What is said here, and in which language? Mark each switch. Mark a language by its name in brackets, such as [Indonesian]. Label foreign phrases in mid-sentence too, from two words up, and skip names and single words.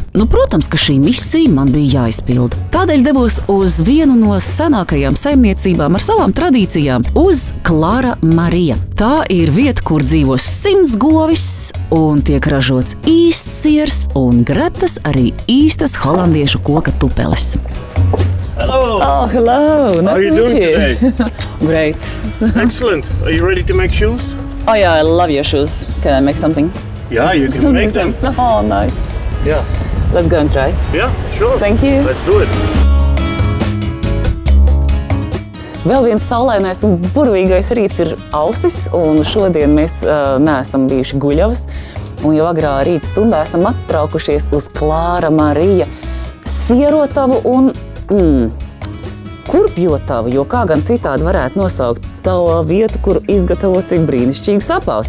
[Latvian] Nu, protams, ka šī misija man bija jāizpilda. Tādēļ devos uz vienu no senākajām saimniecībām ar savām tradīcijām – uz Clara Maria. Tā ir vieta, kur dzīvo 100 govis un tiek ražots īsts siers un grebtas arī īstas holandiešu koka tupeles. [English] Hello. Oh, hello. Nice How are you to doing meet you. today? Great. Excellent. Are you ready to make shoes? Oh yeah, I love your shoes. Can I make something? Yeah, you can make them. Oh, nice. Yeah. Let's go and try. Yeah, sure. Thank you. Let's do it. [Latvian] Vēl viens saulainais un burvīgais rīts ir ausis, un šodien mēs neesam bijuši guļavas, un jau agrā rīta stundā esam attraukušies uz Clara Maria sierotavu un kurpjotavu, jo kā gan citādi varētu nosaukt to vietu, kur izgatavot tik brīnišķīgu sapaustu.